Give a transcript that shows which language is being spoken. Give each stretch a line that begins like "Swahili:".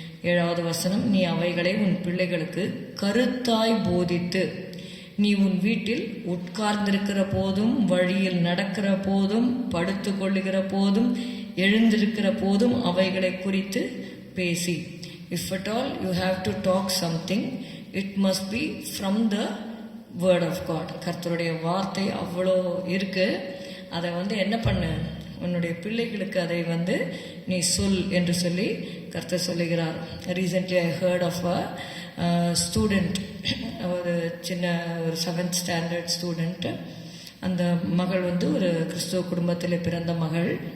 Tamil: 7வது வசனம், நீ அவைகளை உன் பிள்ளைகளுக்கு கருத்தாய் போதித்து, நீ உன் வீட்டில் உட்கார்ந்திருக்கிற போதும், வழியில் நடக்கிற போதும், படுத்து கொள்ளுகிற போதும், எழுந்திருக்கிற போதும் அவைகளை குறித்து பேசி.
English: If at all you have to talk something, it must be from the word of God.
Tamil: கர்த்தருடைய வார்த்தை அவ்வளோ இருக்கு. அதை என்ன பண்ணு, உன்னுடைய பிள்ளைகளுக்கு அதை நீ சொல் என்று சொல்லி கர்த்தர் சொல்லுகிறார்.
English: Recently I heard of a student
Tamil: ஒரு சின்ன ஒரு 7th ஸ்டாண்டர்ட் ஸ்டூடெண்ட்டு. அந்த மகள் வந்து ஒரு கிறிஸ்துவ குடும்பத்தில் பிறந்த மகள்.